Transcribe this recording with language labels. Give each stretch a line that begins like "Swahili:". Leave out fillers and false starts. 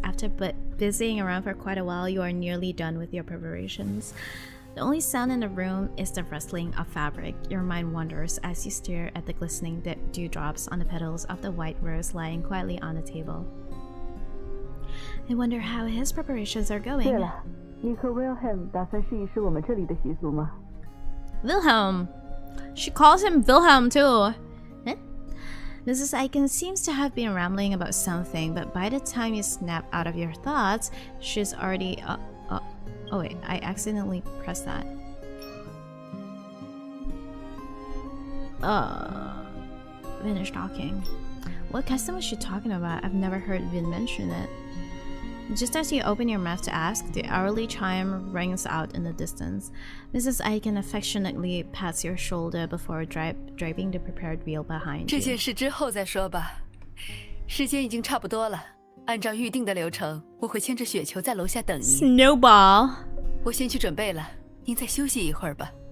English: After busying around for quite a while, you are nearly done with your preparations. The only sound in the room is the rustling of fabric. Your mind wanders as you stare at the glistening dewdrops on the petals of the white rose lying quietly on the table. I wonder how his preparations are going.
Chinese: 对了，你和 Wilhelm 打算试一试我们这里的习俗吗？
English: Wilhelm. She calls him Wilhelm too. Eh? Mrs. Aiken seems to have been rambling about something, but by the time you snap out of your thoughts, she's already oh wait, I accidentally pressed that. Vin is talking. What custom was she talking about? I've never heard Vin mention it. Just as you open your mouth to ask, the hourly chime rings out in the distance. Mrs. Aiken affectionately pats your shoulder before draping the prepared veil behind you.
Chinese: 这件事之后再说吧。时间已经差不多了，按照预定的流程，我会牵着雪球在楼下等您。
English: Snowball.
Chinese: 我先去准备了，您再休息一会儿吧。